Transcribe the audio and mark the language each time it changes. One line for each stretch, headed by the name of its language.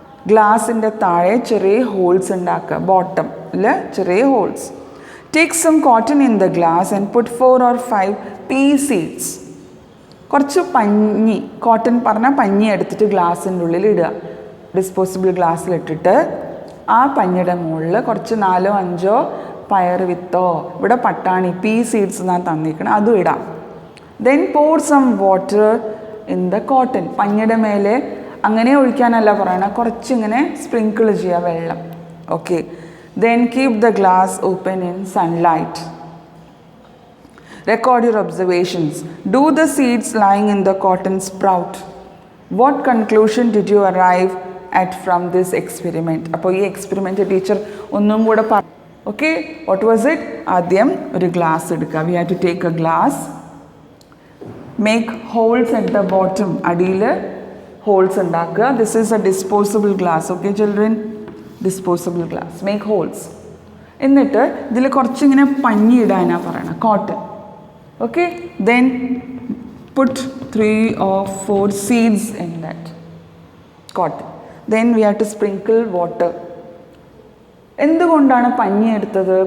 Malayalam: ഗ്ലാസിൻ്റെ താഴെ ചെറിയ ഹോൾസ് ഉണ്ടാക്കുക, ബോട്ടമിൽ ചെറിയ holes.
English: Take some cotton in the glass and put 4 or 5 pea seeds.
Malayalam: കുറച്ച് പഞ്ഞി, കോട്ടൺ പറഞ്ഞാൽ പഞ്ഞി എടുത്തിട്ട് ഗ്ലാസിൻ്റെ ഉള്ളിൽ ഇടുക. ഡിസ്പോസിബിൾ ഗ്ലാസ്സിലിട്ടിട്ട് ആ പഞ്ഞിയുടെ മുകളിൽ കുറച്ച് 4-5 പയർ വിത്തോ, ഇവിടെ പട്ടാണി പീ സീഡ്സ് എന്നാണ് തന്നിരിക്കണം, അതും ഇടാം.
English: Then pour some water in the cotton.
Malayalam: പഞ്ഞിയുടെ മേലെ അങ്ങനെ ഒഴിക്കാനല്ല പറയണം, കുറച്ചിങ്ങനെ സ്പ്രിങ്കിൾ ചെയ്യുക വെള്ളം.
English: Okay, then keep the glass open in sunlight. Record your observations. Do the seeds lying in the cotton sprout? What conclusion did you arrive at from this experiment?
Malayalam: അപ്പോൾ ഈ experiment teacher ഒന്നും കൂടെ പറഞ്ഞു.
English: Okay, what was it?
Malayalam: ആദ്യം ഒരു glass എടുക്കുക.
English: We have to take a glass, make holes at the bottom.
Malayalam: അടിയിൽ holes ഉണ്ടാക്കുക.
English: This is a disposable glass. Okay children,
Malayalam: disposable glass,
English: Make holes.
Malayalam: എന്നിട്ട് ഇതിൽ കുറച്ചിങ്ങനെ പഞ്ഞി ഇടാനാണ് പറയണം, cotton.
English: Okay, then put 3 or 4 seeds in that cotton. Then we have to sprinkle water.
Malayalam: എന്തുകൊണ്ടാണ് പഞ്ഞി എടുത്തത്?